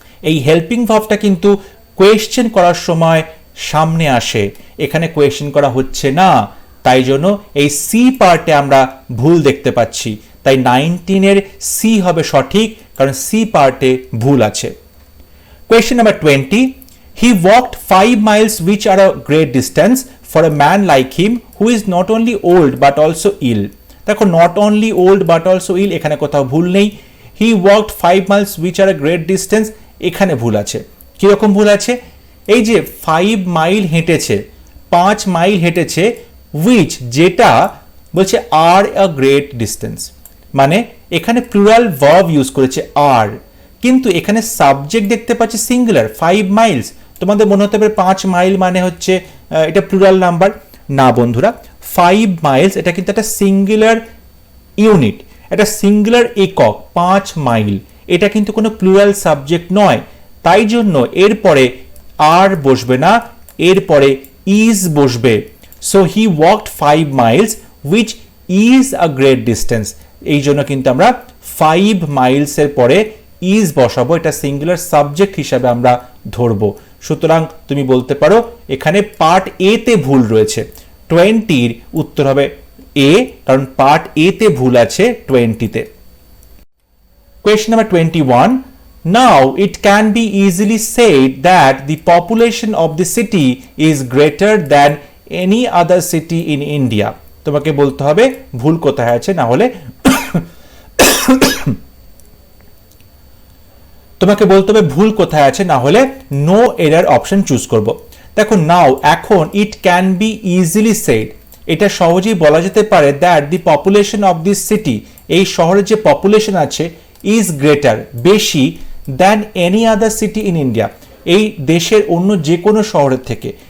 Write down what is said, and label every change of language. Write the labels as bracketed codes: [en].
[bn] এই হেল্পিং ভার্বটা কিন্তু কোয়েশ্চেন করার সময় সামনে আসে, এখানে কোয়েশ্চেন করা হচ্ছে না, তাই জন্য এই সি পার্টে আমরা ভুল দেখতে পাচ্ছি। তাই 19 এর সি হবে সঠিক, কারণ সি পার্টে ভুল আছে। [en] Question number 20, he walked 5 miles which are a great distance for a man like him who is not only old but also ill। দেখো not only old but also ill, [bn] এখানে কোথাও ভুল নেই। [en] he walked 5 miles which are a great distance, [bn] এখানে ভুল আছে। কিরকম ভুল আছে? এই যে 5 মাইল হেঁটেছে, 5 মাইল হেঁটেছে, which যেটা বলছে [en] are a great distance, [bn] মানে এখানে প্লুরাল ভার্ব ইউজ করেছে আর, কিন্তু এখানে সাবজেক্ট দেখতে পাচ্ছি সিঙ্গুলার 5 মাইলস। তোমাদের মনে হতে পারে 5 মাইল মানে হচ্ছে এটা প্লুরাল নাম্বার, না বন্ধুরা, 5 মাইলস এটা কিন্তু একটা সিঙ্গুলার ইউনিট, একটা সিঙ্গুলার একক, 5 মাইল, এটা কিন্তু কোনো প্লুরাল সাবজেক্ট নয়। তাই জন্য এরপরে আর বসবে না, এরপরে ইজ বসবে। [en] So he walked 5 miles which is a great distance. [bn] এই জন্য কিন্তু আমরা 5 মাইলসের পরে ইজ বসাবো, এটা সিঙ্গুলার সাবজেক্ট হিসাবে আমরা ধরবো। সুতরাং তুমি বলতে পারো এখানে পার্ট এ তে ভুল রয়েছে, 20 উত্তর হবে এ, কারণ পার্ট এ তে ভুল আছে 20-তে। [en] Question number 21. Now it can be easily said that the population of the city is greater than any other city in India. [bn] তোমাকে বলতে হবে ভুল কোথায় আছে, না হলে তোমাকে বলতে হবে ভুল কোথায় আছে, না হলে নো এরর অপশন চুজ করব। দেখো নাও, এখন [en] it can be easily said, [bn] এটা সহজেই বলা যেতে পারে [en] that the population of this city, [bn] এই শহরের যে পপুলেশন আছে, [en] is greater, [bn] বেশি, [en] than any other city in India, [bn] এই দেশের অন্য যে কোনো শহরের থেকে।